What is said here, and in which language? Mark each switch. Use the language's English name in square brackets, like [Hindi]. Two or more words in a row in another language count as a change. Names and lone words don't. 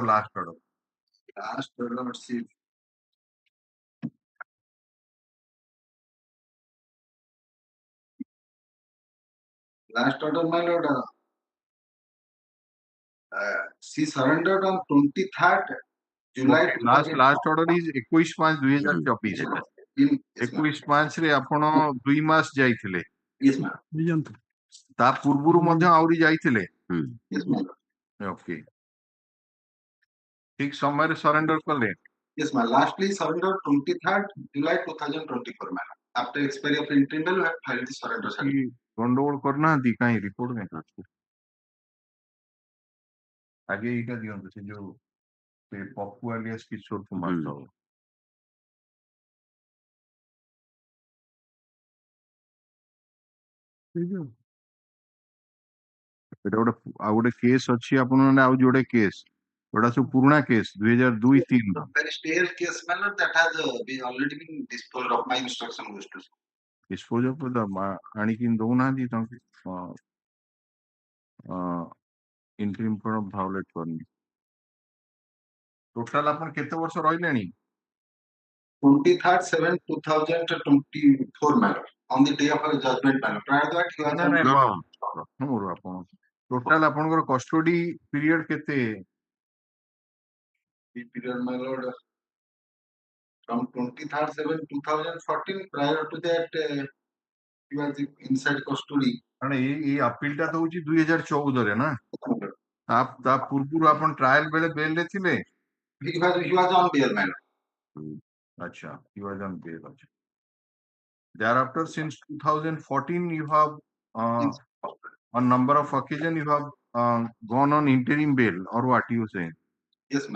[English] Last order, let's see. Last order, my lord. She surrendered on 23rd July. Last order is 21/5/2024. [Odia] 21/5 ରେ ଆପଣ 2 ମାସ ଯାଇଥିଲେ। [English] Yes, ma'am. [Odia] ତା ପୂର୍ବରୁ ମଧ୍ୟ ଆହୁରି ଯାଇଥିଲେ। [English] Yes, ma'am. [Odia] ଓକେ। ଠିକ ସମୟରେ ସରେଣ୍ଡର କଲେ। [English] Yes, ma'am. Lastly, surrender 23rd July 2024, ma'am. After expiry of interim bail, we have filed the surrender certificate. [Odia] ଗଣ୍ଡଗୋଳ କରିନାହାନ୍ତି କାହିଁ ରିପୋର୍ଟ କାହିଁ ଅଛି? ଆଗେ ଏଇଟା ଦିଅନ୍ତୁ ସେ ଯୋଉ ସେ ପପୁ ଆଲିଆସ କିଶୋର କୁମାର ସାହୁ। ଏଟା ଗୋଟେ ଆଉ ଗୋଟେ କେସ୍ ଅଛି ଆପଣମାନେ ଆଉ ଯୋଉଟେ କେସ୍ ଏଗୁଡା ସବୁ ପୁରୁଣା କେସ୍ 2002-03 [English] Very stale case, ma'am. That has been already been disposed of. My instruction was to. dispose of [Odia] ଆଣିକି ଦଉନାହାନ୍ତି ତାଙ୍କୁ ଇଣ୍ଟରିମ୍ କଣ ଭାଉଲେଟ୍ କରିନି। ଟୋଟାଲ ଆପଣ କେତେ ବର୍ଷ ରହିଲେଣି? [English] 23rd 7 2024, ma'am. On the day of our judgment, ma'am. Prior to that, he was on [Odia] ପ୍ରଥମରୁ ଆପଣ ଟୋଟାଲ ଆପଣଙ୍କର [English] custody period [Odia] କେତେ? [English] the period, my lord. From 23rd 7 2014, prior to that, he was inside custody. [Odia] କାରଣ ଏଇ ଆପିଲଟା ତ ହଉଛି 2014 ନା? ତା ପୂର୍ବରୁ ଆପଣ ଟ୍ରାଏଲ ବେଳେ ବେଲରେ ଥିଲେ? [English] He was on bail, ma'am. Acha, he was on bail. Thereafter, since 2014, you have on number of occasions you have gone on interim bail or what you say? Yes, ma'am.